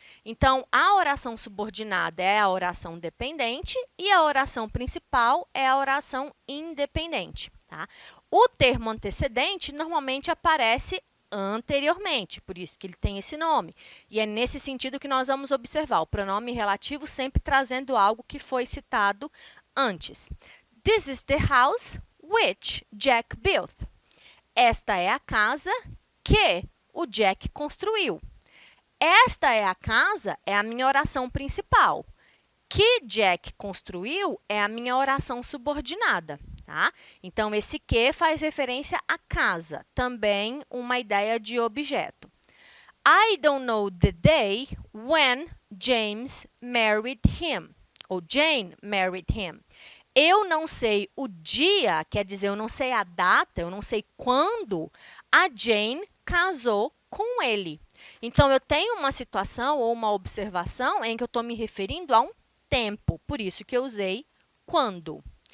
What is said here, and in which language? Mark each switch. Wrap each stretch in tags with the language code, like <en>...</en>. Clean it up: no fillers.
<pt>Então, a oração subordinada é a oração dependente e a oração principal é a oração independente. Tá? O termo antecedente normalmente aparece anteriormente, por isso que ele tem esse nome. E é nesse sentido que nós vamos observar o pronome relativo sempre trazendo algo que foi citado antes.</pt> <en>This is the house which Jack built.</en> <pt>Esta é a casa que o Jack construiu. Esta é a casa é a minha oração principal. Que Jack construiu é a minha oração subordinada. Tá? Então, esse que faz referência à casa, também uma ideia de objeto.</pt> <en>I don't know the day when James married him, ou Jane married him.</en> <pt>Eu não sei o dia, quer dizer, eu não sei a data, eu não sei quando a Jane casou com ele. Então, eu tenho uma situação ou uma observação em que eu estou me referindo a um tempo, por isso que eu usei quando.</pt>